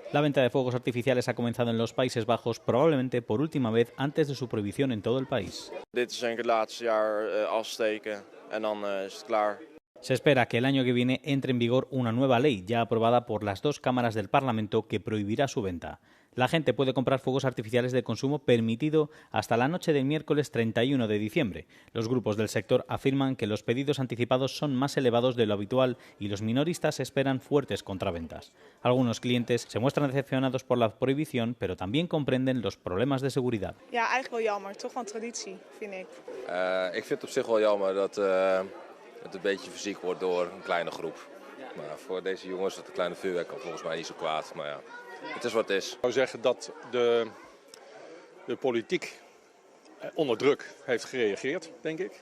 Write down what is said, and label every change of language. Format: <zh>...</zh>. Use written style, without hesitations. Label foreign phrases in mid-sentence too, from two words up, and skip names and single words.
<es>La venta de fuegos artificiales ha comenzado en los Países Bajos probablemente por última vez antes de su prohibición en todo el país.</es> <nl>Dit is denk ik het laatste jaar afsteken en dan is het klaar.</nl> <es>Se espera que el año que viene entre en vigor una nueva ley ya aprobada por las dos cámaras del Parlamento que prohibirá su venta. La gente puede comprar fuegos artificiales de consumo permitido hasta la noche del miércoles 31 de diciembre. Los grupos del sector afirman que los pedidos anticipados son más elevados de lo habitual y los minoristas esperan fuertes contraventas. Algunos clientes se muestran decepcionados por la prohibición, pero también comprenden los problemas de seguridad.</es> <nl>Ja, eigenlijk wel jammer. Toch van traditie, vind ik. Ik vind het op zich wel jammer dat het een beetje fysiek wordt door een kleine groep. Maar voor deze jongens het een kleine vuurwerk kan volgens mij niet zo kwaad. Maar ja, het is wat het is. Ik zou zeggen dat de politiek onder druk heeft gereageerd, denk ik.</nl>